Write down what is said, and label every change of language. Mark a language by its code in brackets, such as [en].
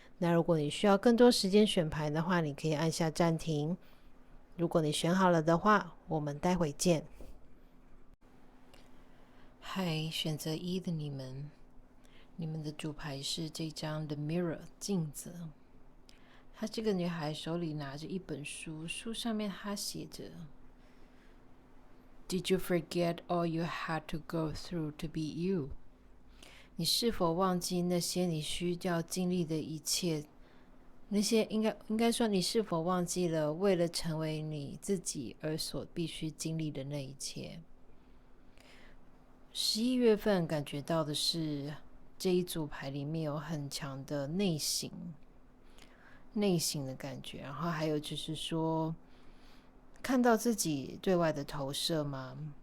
[zh] 那如果你需要更多时间选牌的话，你可以按下暂停。如果你选好了的话，我们待会见。嗨，选择一的你们，你们的主牌是这张 The Mirror 镜子。她这个女孩手里拿着一本书，书上面她写着 [en] Did you forget all you had to go through to be you？ [zh] 你是否忘记那些你需要经历的一切？那些应该说，你是否忘记了为了成为你自己而所必须经历的那一切？11月份感觉到的是这一组牌里面有很强的内省的感觉，然后还有就是说看到自己对外的投射吗？